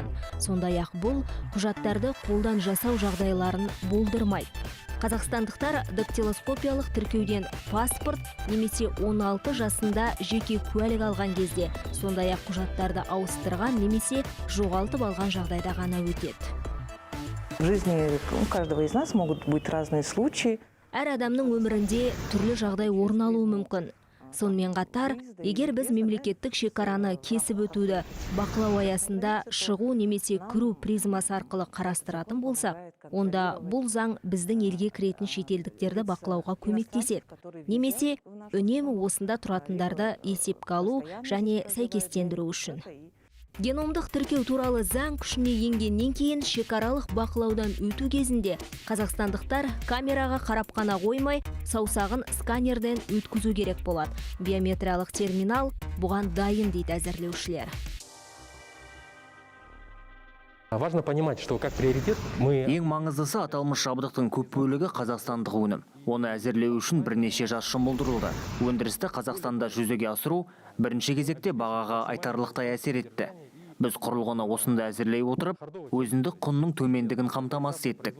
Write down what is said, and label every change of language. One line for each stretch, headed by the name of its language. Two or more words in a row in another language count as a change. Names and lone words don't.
Kazakh: Сондай-ақ бұл құжаттарды қолдан жасау жағдайларын болдырмайды. Қазақстандықтар дактилоскопиялық тіркеуден паспорт немесе 16 жасында жеке куәлік алған кезде, сондай-ақ құжаттарды ауыстырған немесе жоғалтып алған жағдайда ғана өтеді.
Russian: В жизни у каждого из нас могут быть разные случаи.
Kazakh: Әр адамның өмірінде түрлі жағдай орын алуы мүмкін. Сонымен қатар, егер біз мемлекеттік шекараны кесіп өтуді бақылау аясында шығу немесе кіру призмасы арқылы қарастыратын болсақ, онда бұл заң біздің елге кіретін шетелдіктерді бақылауға көмектеседі. Немесе үнемі осында тұратындарды есепке алу және сәйкестендіру үшін. Геномдық тіркеу туралы заң күшіне енгеннен кейін шекаралық бақылаудан өту кезінде қазақстандықтар камераға қарап қана қоймай, саусағын сканерден өткізу керек болады. Биометриялық терминал бұған дайын дейді әзірлеушілер.
Russian: Важно понимать, что как приоритет мы...
Kazakh: Ең маңыздысы аталмыш жабдықтың көп бөлігі қазақстандық өнім. Оны әзірлеу үшін бірнеше жас жұмылдырылды. Өндірісті Қазақстанда жүзеге асыру бірінші кезекте бағаға айтарлықтай әсер етті. Біз құрылғыны осында әзірлей отырып, өзіндік құнның төмендігін қамтамасыз еттік.